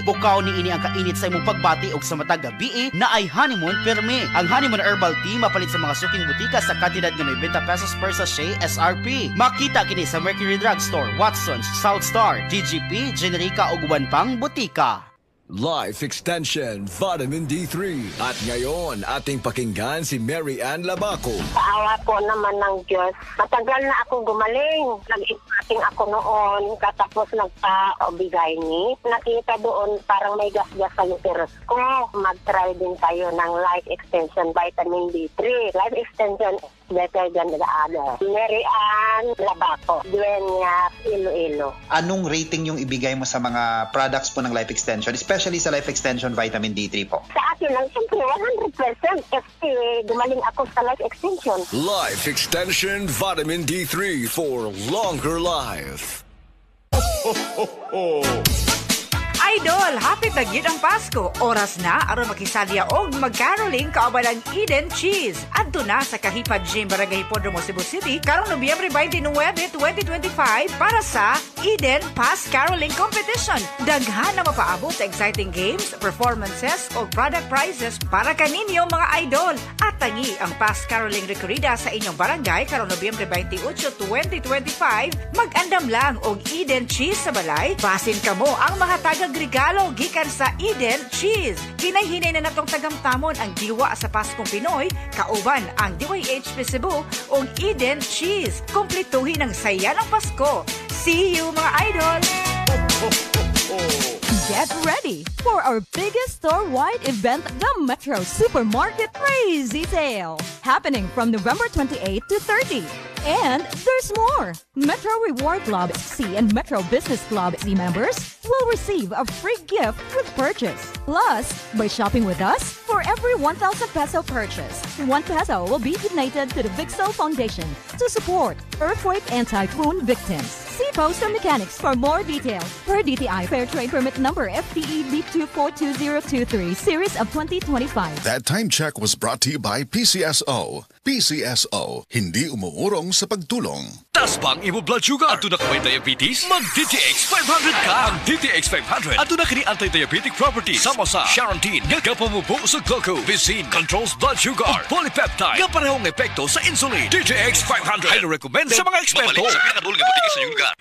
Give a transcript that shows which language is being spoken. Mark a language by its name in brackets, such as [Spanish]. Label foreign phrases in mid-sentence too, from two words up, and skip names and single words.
[Cebuano] Bukaw ni ini ang kainit sa imong pagbati ug sa matag gabi na ay honeymoon perme. Ang honeymoon herbal tea mapalit sa mga suking butika sa kantidad nga may 20 pesos [English] per sachet SRP. [Cebuano] Makita kini sa Mercury Drugstore, Watson's, South Star, DGP, Generica ug uban pang butika. Life Extension Vitamin D3. [Filipino] At ngayon, ating pakinggan si Mary Ann Labaco. Sa po naman ng Diyos, matagal na akong gumaling. Nag-ipating ako noon, katapos nagpa-obigay ni. Nakita doon parang may gas-gas sa uterus ko. Mag-try din tayo ng Life Extension Vitamin D3. [English] Life Extension better than the other. [Filipino] Mary Ann Labaco, Dueñas, Iloilo. Anong rating yung ibigay mo sa mga products po ng Life Extension, especially sa Life Extension Vitamin D3 po? Sa akin lang, siyempre 100% kasi gumaling ako sa Life Extension. [English] Life Extension Vitamin D3 for longer life. [Cebuano] idol, hapit na gyud ang Pasko. Oras na aron makisalya og magcaroling kauban ang Eden Cheese. Adto na sa Kahipad Gym, Barangay Hipodromo, Cebu City, karong Nobyembre 29, 2025 para sa Eden Pass Caroling Competition. Daghan na mapaabot sa [English] exciting games, performances [Cebuano] o [English] product prizes [Cebuano] para kaninyo mga idol. At tangi ang Pass Caroling Recorrida sa inyong barangay karong Nobyembre 28, 2025. Mag-andam lang og Eden Cheese sa balay. Basin kamo ang mahatagag regalo gikan sa Eden Cheese. Hinay-hinay na natong tagamtamon ang diwa sa Paskong Pinoy, kauban ang DYHP Cebu o Eden Cheese. [Filipino] Kumplituhin ang saya ng Pasko. [English] See you mga idol! Get ready for our biggest store-wide event, the Metro Supermarket Crazy Sale, happening from November 28 to 30. And there's more! Metro Reward Club C and Metro Business Club C members will receive a free gift with purchase. Plus, by shopping with us, for every 1,000 peso purchase, 1 peso will be donated to the Vixel Foundation to support earthquake and typhoon victims. See Poster Mechanics for more details. Per DTI Fair Trade Permit Number FTE B242023 Series of 2025. That time check was brought to you by PCSO. [Filipino] PCSO, hindi umuurong sa pagtulong. [Cebuano] Tas bang imo blood sugar? Ato na kamay diabetes? Mag DTX 500 ka! Ang DTX 500 ato na kini [English] anti-diabetic properties [Cebuano] sama sa Charantine nga kapamubo sa glucose, [English] Vicin controls blood sugar, [Cebuano] ug polypeptide nga parehong epekto sa insulin. DTX 500 [English] highly recommended [Cebuano] sa mga eksperto. Mabalik sa pinakadulong nga sa inyong lugar.